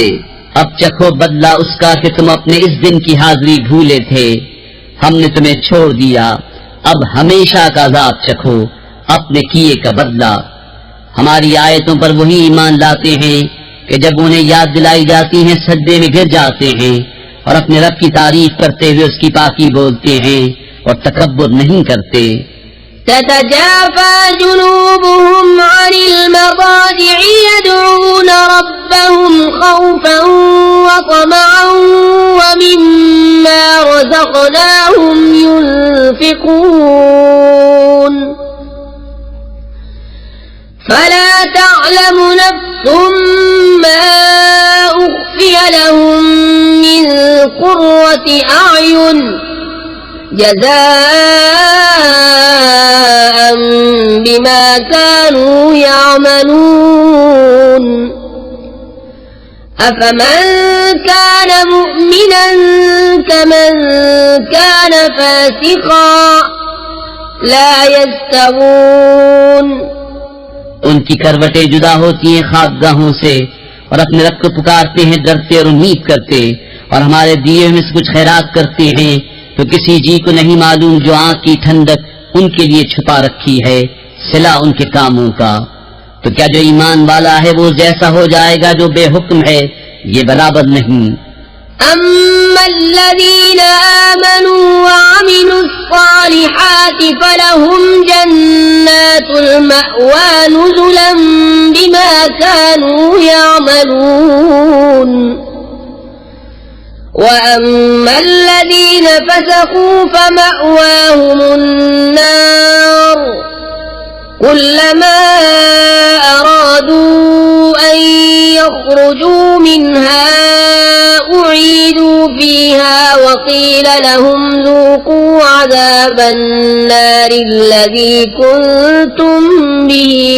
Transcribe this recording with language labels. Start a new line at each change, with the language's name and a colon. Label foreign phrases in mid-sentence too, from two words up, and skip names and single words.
Urdu: اب چکھو بدلہ اس کا کہ تم اپنے اس دن کی حاضری بھولے تھے، ہم نے تمہیں چھوڑ دیا، اب ہمیشہ کا عذاب چکھو، اپنے کیے کا بدلہ. ہماری آیتوں پر وہی ایمان لاتے ہیں کہ جب انہیں یاد دلائی جاتی ہے سجدے میں گر جاتے ہیں اور اپنے رب کی تعریف کرتے ہوئے اس کی پاکی بولتے ہیں اور تکبر نہیں کرتے.
Arabic: تتجافى جنوبهم عن المضاجع يدعون ربهم خوفا وطمعا ومما رزقناهم ينفقون فلا تعلم نفس ما أخفي لهم من قرة أعين جزاء بما كانوا يعملون أفمن كان مؤمنا كمن كان فاسقا لا يستوون.
Urdu: ان کی کروٹیں جدا ہوتی ہیں خاک گاہوں سے اور اپنے رب کو پکارتے ہیں ڈرتے اور امید کرتے، اور ہمارے دیے میں سے کچھ خیرات کرتے ہیں تو کسی جی کو نہیں معلوم جو آنکھ کی ٹھنڈک ان کے لیے چھپا رکھی ہے صلہ ان کے کاموں کا. تو کیا جو ایمان والا ہے وہ جیسا ہو جائے گا جو بے حکم ہے? یہ برابر نہیں.
Arabic: أما الذين آمنوا وعملوا الصالحات فلهم جنات المأوى نزلا بما كانوا يعملون वअम्मा الذين فسقوا فمأواهم النار كلما أرادوا أن يخرجوا منها أعيدوا فيها وقيل لهم ذوقوا عذاب النار الذي كنتم به